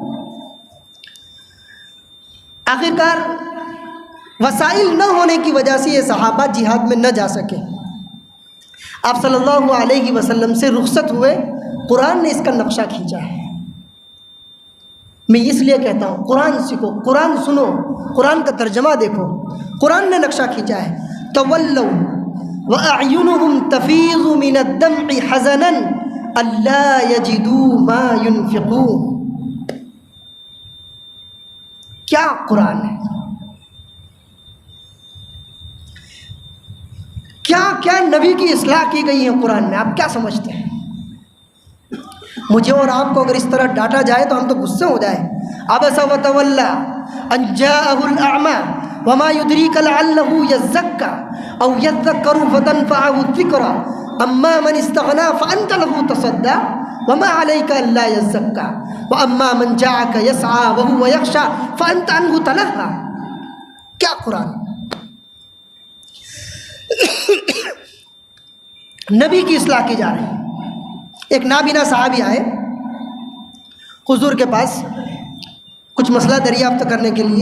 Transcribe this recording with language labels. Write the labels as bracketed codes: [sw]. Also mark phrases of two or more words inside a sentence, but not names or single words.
[hi] आखिरकार वसाइल न होने की वजह से ये सहाबा जिहाद में न जा सके। आप [ar] صلى الله عليه وسلم [hi] से रुखसत हुए कुरान ने इसका नक्शा खींचा है। मैं इसलिए कहता हूँ कुरान सीखो, कुरान सुनो, कुरान का तर्जमा देखो। कुरान ने नक्शा खींचा है, [ar] تولوا وأعينهم تفيض من الدمع حزنا ألا يجدوا ما ينفقون. [hi] क्या कुरान है, क्या क्या नबी की इस्लाह की गई है कुरान में। आप क्या समझते हैं? मुझे और आपको अगर इस तरह डांटा जाए तो हम तो गुस्से हो जाए। [ar] عبس وتولى أن جاءه الأعمى وما يدريك لعله يزكى أو يذكر فتنفعه الذكرى أما من استغنى فأنت له تصدى وما عليك ألا يزكى وأما من جاءك يسعى وهو يخشى فأنت عنه تلهى. [hi] क्या कुरान! नबी की इस्लाह की जा रही है। एक नाबीना साहबी आए हुजूर के पास कुछ मसला दरियाफ्त करने के लिए।